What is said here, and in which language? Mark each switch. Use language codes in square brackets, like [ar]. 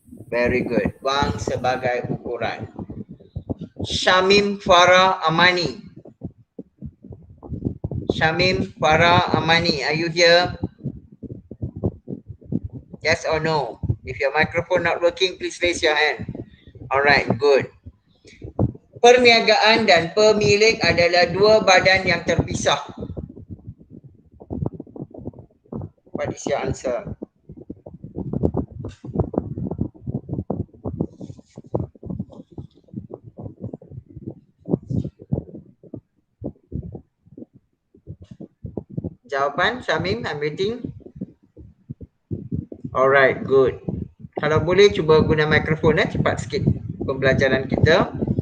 [en] Very good. [ms] Wang sebagai ukuran. Syamim Farah Amani. [en] Syamim Farah Amani. Are you here? Yes or no? If your microphone not working, please raise your hand. Alright, good. [ms] Perniagaan dan pemilik adalah dua badan yang terpisah. [en] What is your answer? [ms] Jawapan Syamim, [en] I'm waiting. Alright, good. [ms] Kalau boleh cuba guna mikrofon cepat sikit pembelajaran kita.